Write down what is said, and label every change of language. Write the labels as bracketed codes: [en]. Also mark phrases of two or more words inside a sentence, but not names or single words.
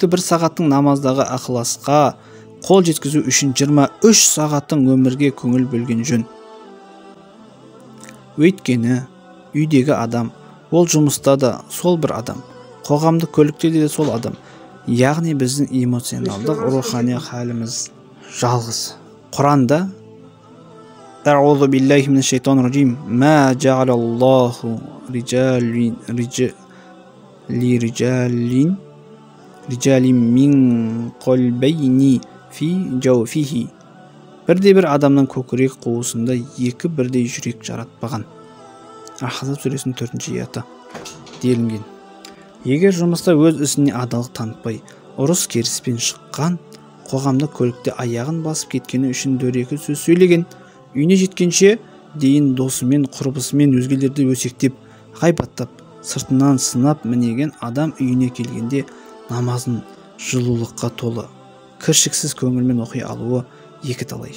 [kk] Күнделікті бір сағаттың намаздағы ықыласқа қол жеткізу үшін 23 сағаттың өмірге көңіл бөлген жөн. Өйткені үйдегі адам, ол жұмыста да сол бір адам, қоғамдық көлікте де сол адам. Яғни біздің эмоционалдық рухани халіміз жалғыз. [ar] Құранда أعوذ بالله من الشيطان الرجيم. ما جعل الله لرجل من قلبين في جوفه. [kk] Бірде-бір адамның көкірек қуысында екі бірдей жүрек жаратпаған. Ахзаб сүресінің 4-ші аяты делінген. Егер жұмыста өз ісіне адалдық танытпай, ұрыс керіспен шыққан, қоғамдық көлікте аяғын басып кеткені үшін дөрекі сөз сөйлеген, үйіне жеткенше дейін досымен, құрбысымен өзгелерді өсектеп, ғайбаттап, сыртынан сынап мінеген адам үйіне келгенде намазын жылулыққа толы, кіршіксіз көңілмен оқи алуы екі талай.